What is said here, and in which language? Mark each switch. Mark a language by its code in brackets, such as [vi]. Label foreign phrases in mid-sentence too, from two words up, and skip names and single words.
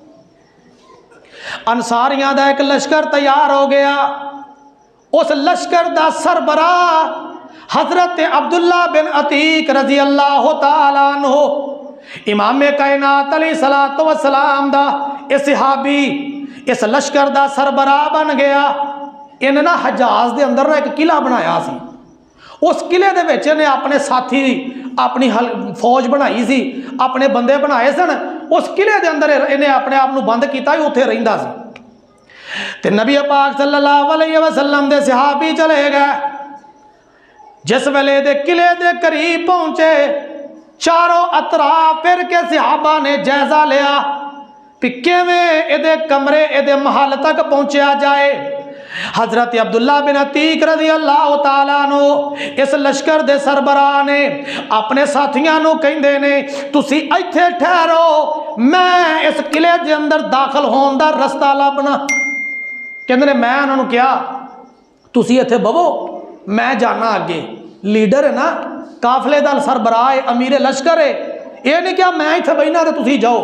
[pa] انصاریاں دا اک لشکر تیار ہو گیا. اس لشکر دا سربراہ حضرت عبداللہ بن عتیک [ar] رضي الله تعالى عنه, [pa] امام کائنات [ar] عليه الصلاة والسلام [pa] دا اے صحابی اس لشکر دا سربراہ بن گیا. انہاں نے حجاز دے اندر اک قلعہ بنایا سی، اس قلعے دے وچ انہاں نے اپنے ساتھی اپنی فوج بنائی سی، اپنے بندے بنائے سن، اس قلعے دے اندر انہاں نے اپنے آپ نوں بند کیتا، اوتھے رہندا سی. تے نبی پاک [ar] صلى الله عليه وسلم [pa] دے صحابی چلے گئے. جس ویلے دے قلعے دے قریب پہنچے، چاروں اطراف پھر کے صحابہ نے جائزہ لیا کہ کیویں ایہدے کمرے ایہدے محل تک پہنچیا جائے. حضرت عبداللہ بن عتیک [ar] رضي الله تعالى عنه [pa] اس لشکر دے سربراہ نے اپنے ساتھیاں نوں کہندے نیں، تسیں ایتھے ٹھہرو، میں اس قلعے دے اندر داخل ہون دا رستہ لبھنا. کہندے نیں میں اوہناں نے کہیا، تسیں ایتھے بہو، میں جانا اگے. لیڈر ہے نا، قافلے دا سربراہ ہے، امیر لشکر ہے، اے نہیں کیہ میں ایتھے بہنا تے تسیں جاؤ.